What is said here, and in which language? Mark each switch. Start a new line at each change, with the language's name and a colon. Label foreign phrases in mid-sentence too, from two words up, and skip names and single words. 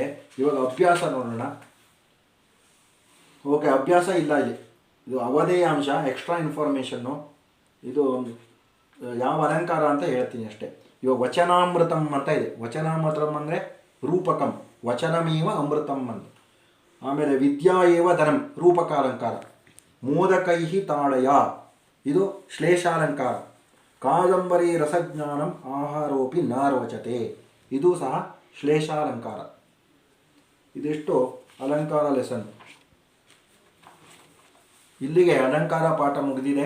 Kannada: ಇವಾಗ ಅಭ್ಯಾಸ ನೋಡೋಣ. ಓಕೆ, ಅಭ್ಯಾಸ ಇಲ್ಲ ಇಲ್ಲಿ. ಇದು ಅವಧೇಯಾಂಶ,
English: extra information.
Kannada: ಇದು ಯಾವ ಅಲಂಕಾರ ಅಂತ ಹೇಳ್ತೀನಿ ಅಷ್ಟೇ. ಇವಾಗ ವಚನಾಮೃತಂ ಅಂತ ಇದೆ. ವಚನಾಮೃತಂ ಅಂದರೆ ರೂಪಕಂ,
Sanskrit: ವಚನಮೇವ ಅಮೃತಂ
Kannada: ಅಂತ.
Sanskrit: ಆಮೇಲೆ ವಿದ್ಯಾ ಏವ ಧನಂ,
Kannada: ರೂಪಕ ಅಲಂಕಾರ.
Sanskrit: ಮೋದಕೈಹಿ ತಾಳಯ,
Kannada: ಇದು ಶ್ಲೇಷಾಲಂಕಾರ.
Sanskrit: ಕಾದಂಬರಿ ರಸಜ್ಞಾನಂ ಆಹಾರೋಪಿ ನಾರೋಚತೆ,
Kannada: ಇದು ಸಹ ಶ್ಲೇಷಾಲಂಕಾರ. ಇದಿಷ್ಟು ಅಲಂಕಾರ ಲೆಸನ್. ಇಲ್ಲಿಗೆ ಅಲಂಕಾರ ಪಾಠ ಮುಗಿದಿದೆ.